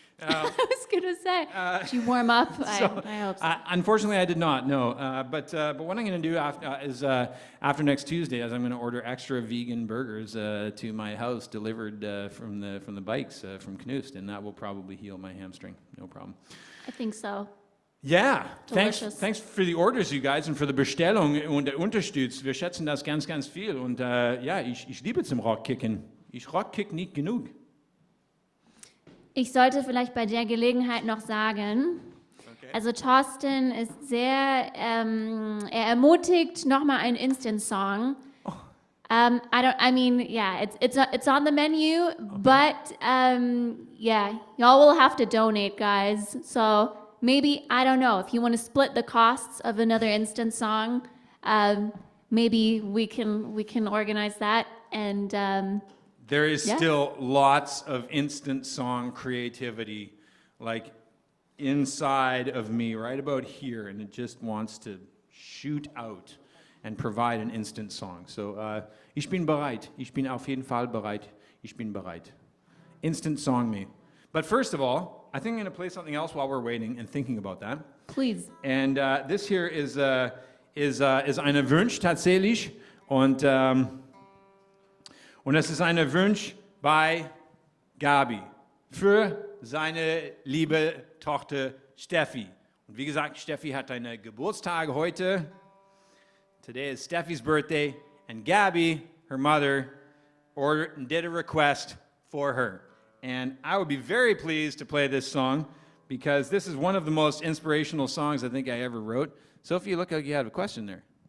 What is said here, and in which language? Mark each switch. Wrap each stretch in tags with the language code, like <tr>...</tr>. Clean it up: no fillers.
<en>I was gonna say, did you warm up? I hope so. Unfortunately, I did not. No, but what I'm going to do after next Tuesday is I'm going to order extra vegan burgers to my house delivered from the bikes from Knust, and that will probably heal my hamstring. No problem. I think so. Yeah, Delicious. thanks for the orders, you guys,</en> <de>und für die Bestellung und der Unterstütz. Wir schätzen das ganz, ganz viel. Und ja, ich liebe zum Rockkicken. Ich rockkick nicht genug. Ich sollte vielleicht bei der Gelegenheit noch sagen, also Thorsten ist sehr, er ermutigt nochmal einen Instant-Song.</de> <en>It's on the menu, but yeah, y'all will have to donate, guys. So maybe, I don't know, if you want to split the costs of another instant song, maybe we can organize that. And There is still lots of instant song creativity, like inside of me, right about here, and it just wants to shoot out and provide an instant song.</en> <de>So, ich bin bereit. Ich bin auf jeden Fall bereit. Ich bin bereit.</de> <en>Instant song me. But first of all, I think I'm going to play something else while we're waiting and thinking about that. please. And this here is</en> <de>eine Wunsch tatsächlich, und es ist ein Wunsch bei Gabi für seine liebe Tochter Steffi. Und wie gesagt, Steffi hat einen Geburtstag heute.</de> <en>Today is Steffi's birthday, and Gabi, her mother, ordered and did a request for her. And I would be very pleased to play this song because this is one of the most inspirational songs I think I ever wrote. Sophie, you look like you had a question there.</en>